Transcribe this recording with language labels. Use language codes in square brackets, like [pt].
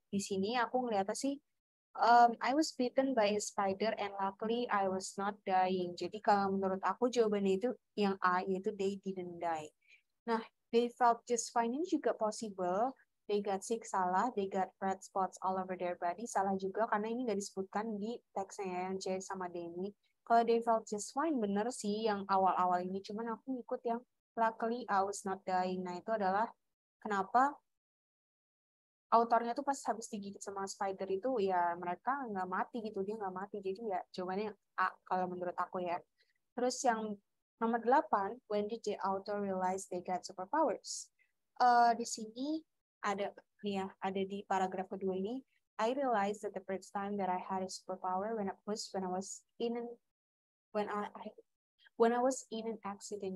[id] Di sini aku ngeliatnya sih, [en] I was bitten by a spider and luckily I was not dying. [id] Jadi kalau menurut aku jawabannya itu yang A, yaitu [en] they didn't die. [id] Nah, [en] they felt just fine [id] ini juga possible. They got sick salah, they got red spots all over their body salah juga karena ini nggak disebutkan di teksnya ya, yang C sama D ini. Kalau they felt just fine bener sih yang awal-awal ini, cuman aku ikut yang luckily I was not dying. Nah, itu adalah kenapa autornya tuh pas habis digigit sama spider itu ya mereka nggak mati gitu, dia nggak mati. Jadi ya jawabannya A kalau menurut aku ya. Terus yang nomor 8, [en] when did the author realize they got superpowers? [id] Di sini ada nih ya, ada di paragraf kedua ini, [en] I realized that the first time that I had a superpower when I was in an when I was in an accident.